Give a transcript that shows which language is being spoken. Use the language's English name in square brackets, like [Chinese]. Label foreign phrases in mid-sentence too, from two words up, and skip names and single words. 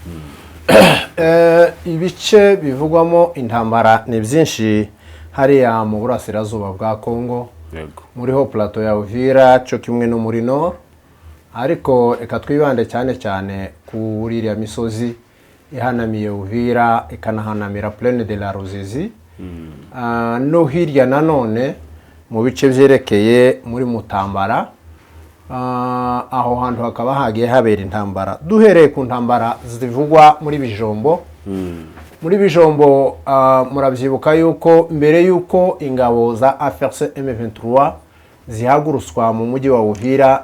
[Kinyarwanda] Ibice bivugwamo intambara ni byinshi hariya mu burasirazuba bwa Kongo. Yego. Muriho Plateau ya Uvira cyo kimwe no muri Nord, ariko eka twibande cyane kuri iriya misozi ihanamiye Uvira ikanahanamira Plaine de la Ruzizi. No hirya nanone mu bice byerekeye muri Mutambara, aho hantu hakaba hagiye habera intambara. Duhereye ku ntambara zivugwa muri Bijombo. Muri Bijombo murabyibuka yuko mbere yuko ingabo za AFC M23 zihaguruswa mu mujyi wa Uvira